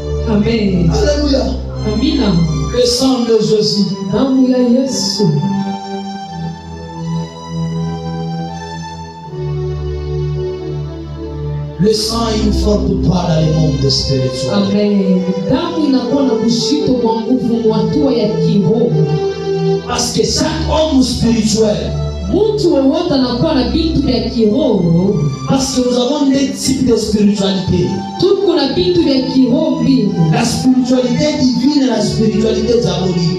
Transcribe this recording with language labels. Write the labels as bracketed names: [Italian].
[French] Amen. Alléluia. [Swahili] Amina. [French] Le sang de Jésus. [Swahili] Damu ya Yesu. [French] Le sang a une forte part dans le monde spirituel. Amen. [Swahili] Damu inakuwa na kushito kwa nguvu mu hatua ya kiroho. [French] Parce que chaque homme spirituel, [Swahili] Mtu wowote anakuwa na vitu vya kiroho. [French] parce que nous avons des types de spiritualité. [Swahili] Tuko na vitu vya kiroho mbili. [French] La spiritualité divine et la spiritualité diabolique.